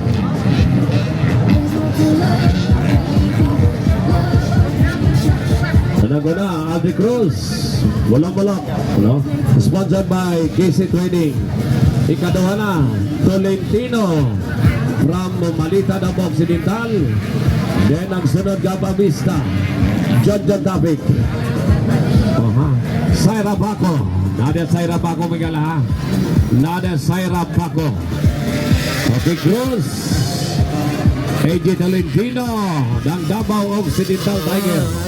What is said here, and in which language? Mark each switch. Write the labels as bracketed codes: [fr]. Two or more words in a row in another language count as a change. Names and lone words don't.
[ceb] Naguna Andre Cruz Bulak-Bulak, no? [en] Sponsored by KC Trading. [ceb] Ikaduha na Tolentino from Malita Davao Occidental. Then ang sunod Gaba Vista John Traffic. Saira Paco. Nada Saira Paco Miguel ha. Nada Saira Paco. Okay, Cruz AJ Tolentino ng Davao Occidental Tiger.